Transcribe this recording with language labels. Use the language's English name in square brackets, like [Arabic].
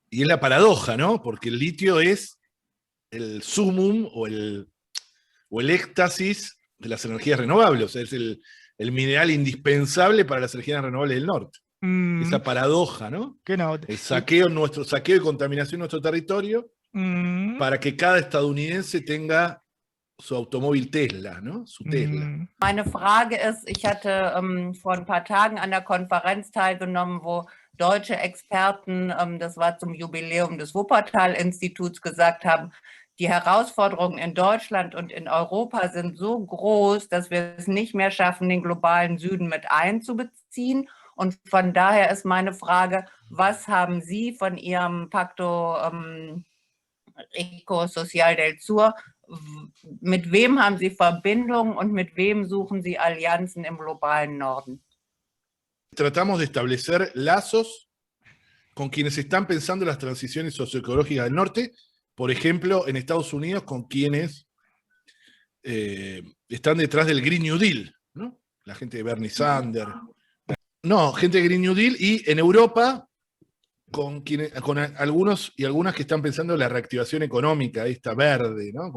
[Spanish] Y es la paradoja, ¿no? Porque el litio es el sumum o el éxtasis de las energías renovables. O sea, es el mineral indispensable para las energías renovables del norte. Mhm. Esa paradoja, ¿no? [German] Genau. [Spanish] El saqueo y contaminación de nuestro territorio Mhm. para que cada estadounidense tenga su automóvil Tesla, ¿no? Su Tesla. Mhm. [German] Meine Frage ist, ich hatte vor ein paar Tagen an der Konferenz teilgenommen, wo deutsche Experten, das war zum Jubiläum des Wuppertal-Instituts, gesagt haben, die Herausforderungen in Deutschland und in Europa sind so groß, dass wir es nicht mehr schaffen, den globalen Süden mit einzubeziehen. Und von daher ist meine Frage, was haben Sie von Ihrem Pacto Eco-Social del Sur, mit wem haben Sie Verbindungen und mit wem suchen Sie Allianzen im globalen Norden? [Spanish] Tratamos de establecer lazos con quienes están pensando las transiciones socioecológicas del norte, por ejemplo, en Estados Unidos, con quienes están detrás del Green New Deal, ¿no? La gente de Bernie Sanders. No, gente de Green New Deal, y en Europa, con algunos y algunas que están pensando en la reactivación económica, esta verde, ¿no?